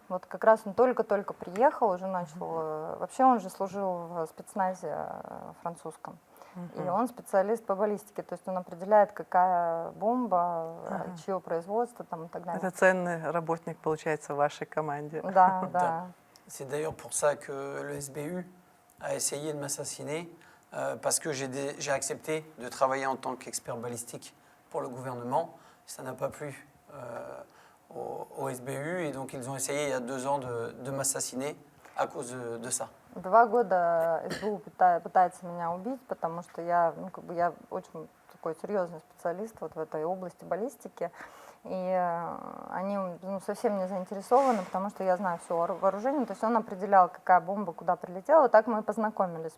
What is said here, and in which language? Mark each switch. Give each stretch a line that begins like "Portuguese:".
Russian: Вот как раз он только-только приехал, уже начал... Вообще он же служил в спецназе французском. И он специалист по баллистике, то есть он определяет, какая бомба, чье производство там, и так далее. Это ценный работник, получается, в вашей команде. Да, да.
French: C'est d'ailleurs pour ça que le SBU a essayé de m'assassiner, parce que j'ai accepté de travailler en tant qu'expert balistique pour le gouvernement. Ça n'a pas plu au SBU, et donc ils ont essayé il y a 2 ans de m'assassiner à cause de ça.
Russian: 2 года СБУ пытается меня убить, потому что я, я очень такой серьезный специалист вот в этой области баллистики. И они совсем не заинтересованы, потому что я знаю все о вооружении. То есть он определял, какая бомба куда прилетела. Вот так мы и познакомились.